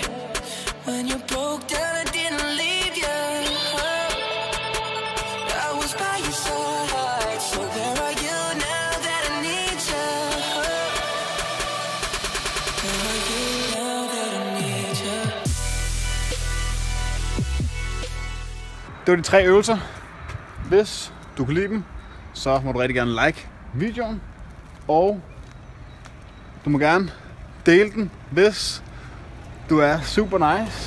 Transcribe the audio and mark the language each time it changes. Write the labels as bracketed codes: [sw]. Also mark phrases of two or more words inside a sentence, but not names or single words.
[en] When you broke down, I didn't leave you. I was by your side. So where are you now that I need you? Where are you now that I need you? [da] Det var de 3 øvelser. Hvis du kan lide dem, så må du rigtig gerne like videoen. Og du må gerne dele den, hvis du er super nice.